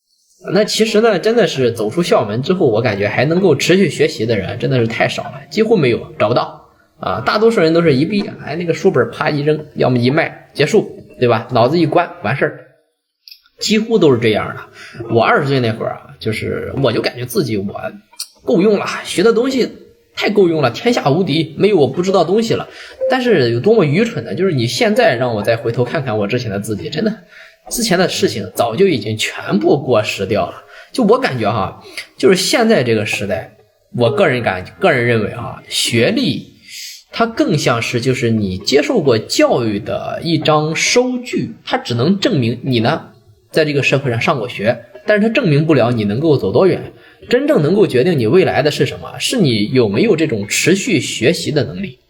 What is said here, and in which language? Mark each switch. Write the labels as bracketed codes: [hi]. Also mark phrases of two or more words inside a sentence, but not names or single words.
[zh] 那其實呢真的是走出校門之後，我感覺還能夠持續學習的人真的是太少了，幾乎沒有，找不到大多數人都是一畢業那個書本啪一扔，要麼一賣結束，對吧？腦子一關完事兒，幾乎都是這樣的。我20歲那會兒就是我就感覺自己我夠用了，學的東西太夠用了，天下無敵，沒有我不知道東西了。但是有多麼愚蠢呢？就是你現在讓我再回頭看看我之前的自己，真的之前的事情早就已經全部过时掉了。就我感覺就是現在這個時代，我個人認為學歷它更像是就是你接受過教育的一張收據，它只能證明你呢在這個社會上上過學，但是它證明不了你能夠走多遠。真正能夠決定你未來的是什麼？是你有沒有這種持續學習的能力。